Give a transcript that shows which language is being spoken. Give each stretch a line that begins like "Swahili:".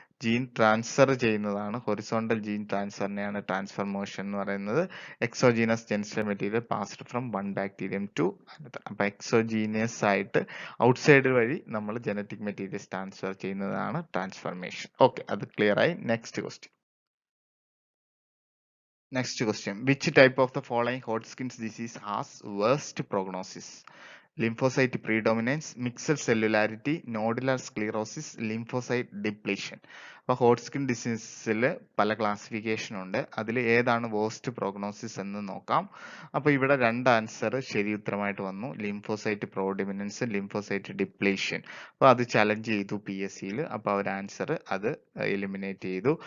Malayalam: Gene transfer ചെയ്യുന്നതാണ്. Horizontal gene ട്രാൻസ്ഫറിനെയാണ് transformation എന്ന് പറയുന്നത്.
English: Exogenous genetic material passed from one bacterium to another.
Malayalam: അപ്പൊ exogenous ആയിട്ട് ഔട്ട്സൈഡ് വഴി നമ്മൾ ജനറ്റിക് മെറ്റീരിയൽസ് ട്രാൻസ്ഫർ ചെയ്യുന്നതാണ് ട്രാൻസ്ഫർമേഷൻ. ഓക്കെ, അത് ക്ലിയർ ആയി. Next question.
English: Next question. Which type of the following Hodgkin's disease has worst prognosis? Lymphocyte predominance, mixed cellularity, nodular sclerosis, lymphocyte depletion.
Malayalam: അപ്പോൾ Hodgkin ഡിസീസിൽ പല classification ഉണ്ട്. അതിൽ ഏതാണ് വേർസ്റ്റ് പ്രോഗ്നോസിസ് എന്ന് നോക്കാം. അപ്പോൾ ഇവിടെ രണ്ട് ആൻസർ ശരി ഉത്തരമായിട്ട് വന്നു. Lymphocyte പ്രോഡിമിനൻസ്, lymphocyte depletion. അപ്പോൾ അത് ചലഞ്ച് ചെയ്തു PSCയിൽ. അപ്പോൾ അവർ ആൻസർ അത് എലിമിനേറ്റ് ചെയ്തു.